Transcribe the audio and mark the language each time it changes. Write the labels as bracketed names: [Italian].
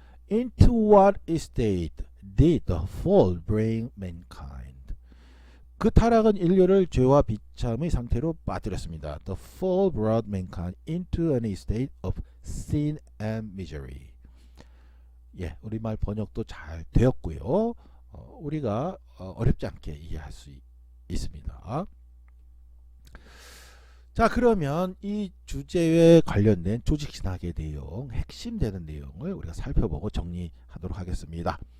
[English] Into what state did the fall bring mankind? [Korean] 그 타락은 인류를 죄와 비참의 상태로 빠뜨렸습니다. [English] The fall brought mankind into an state of sin and misery. [Korean] 예, 우리말 번역도 잘 되었고요. 우리가 어렵지 않게 이해할 수 있습니다. 자, 그러면 이 주제에 관련된 조직신학의 내용, 핵심되는 내용을 우리가 살펴보고 정리하도록 하겠습니다.